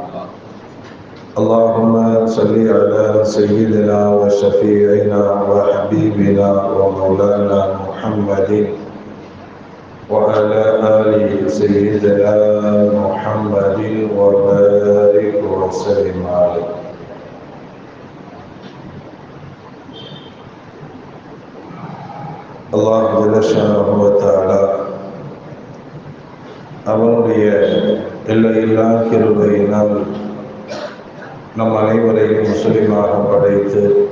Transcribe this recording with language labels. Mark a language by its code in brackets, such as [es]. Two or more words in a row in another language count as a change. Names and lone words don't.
[ar] اللهم صل على سيدنا وشفيعنا وحبيبنا ومولانا محمد وعلى آل سيدنا محمد وبارك وسلم عليه. [ta] அல்லாஹ் [ar] جل شأنه وتعالى [ta] அவனுடைய எல்லையில்லா கிருபையினால் நம் அனைவரையும் முஸ்லிமாக படைத்து